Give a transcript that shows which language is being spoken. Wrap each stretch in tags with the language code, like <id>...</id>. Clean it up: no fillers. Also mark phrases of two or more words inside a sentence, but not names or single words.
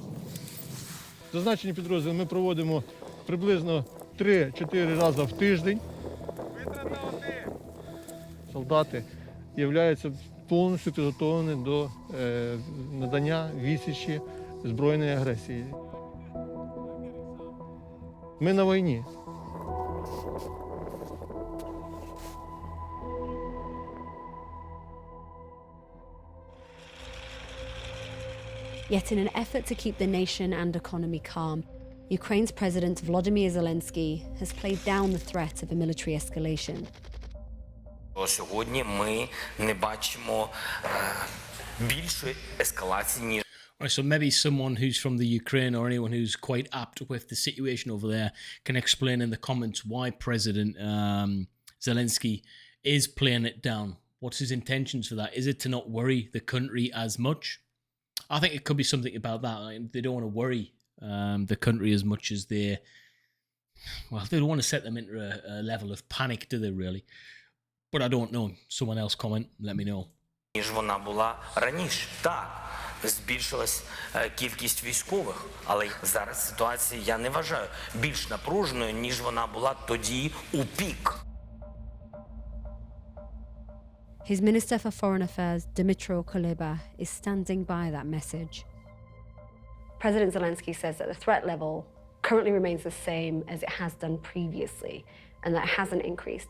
<uk>Зазначені підрозділи ми проводимо приблизно 3-4 рази в тиждень. Солдати являються повністю підготовлені до надання відсічі збройної агресії. Ми на війні.</uk> <en>Yet in an effort to keep the nation and economy calm, Ukraine's President Volodymyr Zelenskyy has played down the threat of a military escalation.</en> <uk>Сьогодні ми не бачимо більшої ескалації, ніж</uk> <en>Right, so maybe someone who's from the Ukraine or anyone who's quite apt with the situation over there can explain in the comments why President Zelenskyy is playing it down. What's his intentions for that? Is it to not worry the country as much? I think it could be something about that. They don't want to worry the country as much as they don't want to set them into a level of panic, do they really? But I don't know. Someone else comment, let me know.</en> <uk>ніж вона була раніше. Так, збільшилась кількість військових, але зараз ситуація, я не вважаю, більш напруженою, ніж вона була тоді у пік.</uk> <en>His Minister for Foreign Affairs, Dmytro Kuleba, is standing by that message. President Zelenskyy says that the threat level currently remains the same as it has done previously, and that hasn't increased.</en>